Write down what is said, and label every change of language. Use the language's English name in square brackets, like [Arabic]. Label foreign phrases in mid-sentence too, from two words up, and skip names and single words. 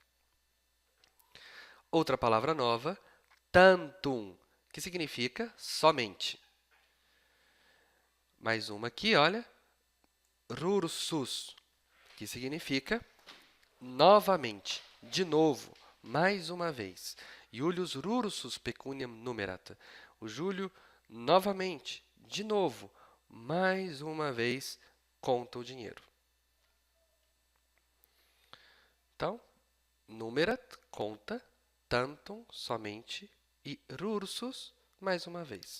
[Portuguese] Outra palavra nova, tantum, que significa somente. Mais uma aqui, olha, rursus, que significa novamente, de novo, mais uma vez. [Latin] Iulius rursus pecuniam numerat. [Portuguese] O Júlio, novamente, de novo, mais uma vez, conta o dinheiro. Então, numerat, conta, tantum, somente, e rursus, mais uma vez.